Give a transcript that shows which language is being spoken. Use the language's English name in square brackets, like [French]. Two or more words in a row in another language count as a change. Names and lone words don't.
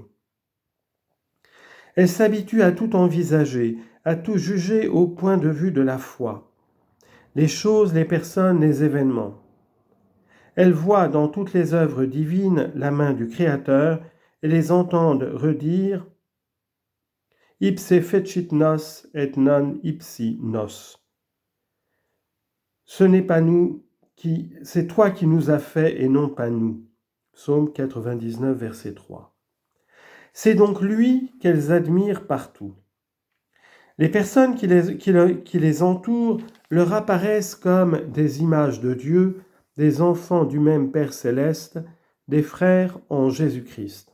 [French] Elles s'habituent à tout envisager, à tout juger au point de vue de la foi. Les choses, les personnes, les événements. Elles voient dans toutes les œuvres divines la main du Créateur et les entendent redire « [Latin] Ipse fecit nos et non ipsi nos ». [French] Ce n'est pas nous c'est toi qui nous as fait et non pas nous. Psaume 99, verset 3. C'est donc lui qu'elles admirent partout. Les personnes qui les entourent leur apparaissent comme des images de Dieu, des enfants du même Père céleste, des frères en Jésus-Christ.